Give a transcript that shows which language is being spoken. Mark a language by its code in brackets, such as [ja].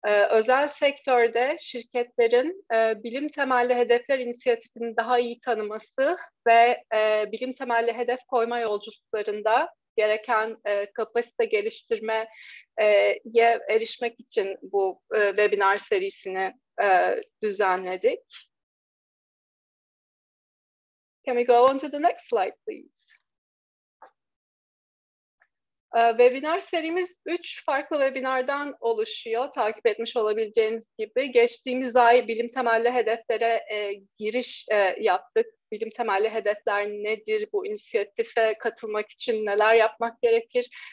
[tr] Özel sektörde şirketlerin bilim temelli hedefler inisiyatifini daha iyi tanıması ve bilim temelli hedef koyma yolculuklarında gereken kapasite geliştirmeye erişmek için bu webinar serisini düzenledik. [en] Can we go on to the next slide, please? [tr] Webinar serimiz 3 farklı webinardan oluşuyor. Takip etmiş olabileceğiniz gibi. Geçtiğimiz ay bilim temelli hedeflere giriş yaptık. Bilim temelli hedefler nedir? Bu inisiyatife katılmak için neler yapmak gerekir?